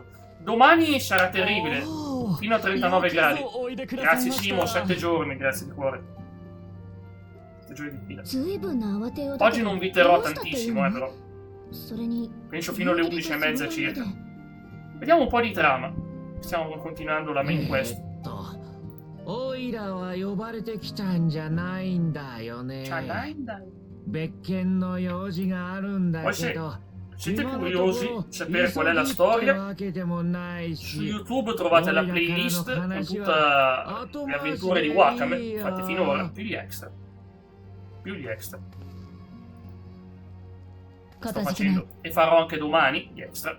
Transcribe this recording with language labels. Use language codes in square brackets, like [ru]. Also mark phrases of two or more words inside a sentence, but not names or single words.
[it] Domani sarà terribile, fino a 39 gradi. Grazie Simo, 7 giorni, grazie di cuore. 7 giorni di fila. Oggi non vi terrò tantissimo, però. Penso fino alle 11:30 circa. Vediamo un po' di trama. Stiamo continuando la [en] main quest. [ja] オイラは呼ばれてきたんじゃないんだよね。別件の用事があるんだけど。 [it] Siete curiosi di sapere qual è la storia? Su YouTube trovate la playlist con tutte le avventure di Wakame fatte finora, più gli extra. Sto facendo e farò anche domani gli extra.